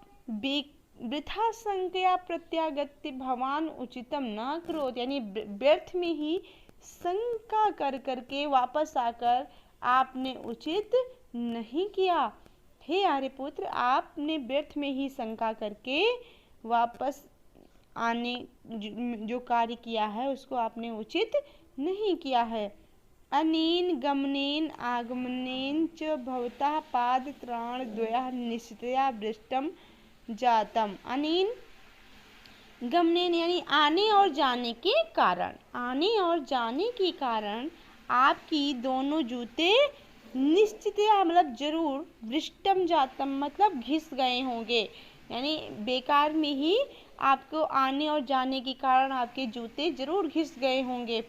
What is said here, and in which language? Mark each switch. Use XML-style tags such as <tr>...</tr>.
<sa>वृथा संज्ञा प्रत्यागत्य भवान उचितम न करोति,</sa> <hi>यानी व्यर्थ में ही शंका कर करके वापस आकर आपने उचित नहीं किया। हे आर्यपुत्र, आपने व्यर्थ में ही शंका करके वापस आने जो कार्य किया है उसको आपने उचित नहीं किया है।</hi> <sa>अनेन गमनेन आगमनेन च भवतः पादत्राणद्वयः निश्चितया भ्रष्टं जातम। अनेन गमनेन</sa> <hi>यानी आने और जाने के कारण, आने और जाने के कारण आपकी दोनों जूते निश्चितया मतलब जरूर,</hi> <sa>भ्रष्टम जातम</sa> <hi>मतलब घिस गए होंगे, यानी बेकार में ही आपको आने और जाने के कारण आपके जूते जरूर घिस गए होंगे।</hi>